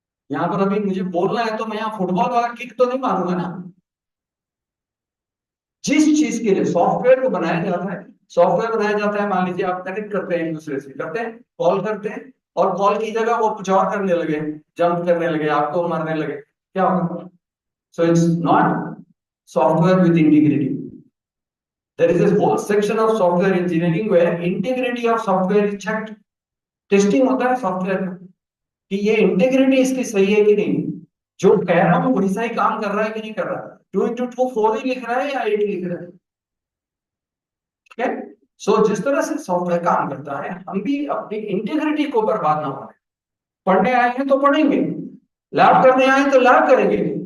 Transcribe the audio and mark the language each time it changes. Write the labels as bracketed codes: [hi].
[hi] यहाँ पर अभी मुझे बोलना है तो मैं यहाँ फुटबॉल वाला किक तो नहीं मारूंगा ना। जिस चीज के लिए सॉफ्टवेयर को बनाया जाता है, सॉफ्टवेयर बनाया जाता है, मान लीजिए आप कनेक्ट करते हैं एक दूसरे से, करते हैं कॉल करते हैं, और कॉल की जगह वो कुछ और करने लगे, जंप करने लगे, आपको मारने लगे, क्या होगा? [en] So it's not software with integrity. There is a whole section of software engineering where integrity of software is checked. [hi] Testing होता है सॉफ्टवेयर का कि ये इंटीग्रिटी इसकी सही है कि नहीं, जो कह रहा हूँ वही सही काम कर रहा है कि नहीं कर रहा है, 2x2 4 ही लिख रहा है या 8 लिख रहा है। ठीक है, सो जिस तरह से सॉफ्टवेयर काम करता है, हम भी अपनी इंटीग्रिटी को बर्बाद ना होने। पढ़ने आए हैं तो पढ़ेंगे, लैब करने आए तो लैब करेंगे,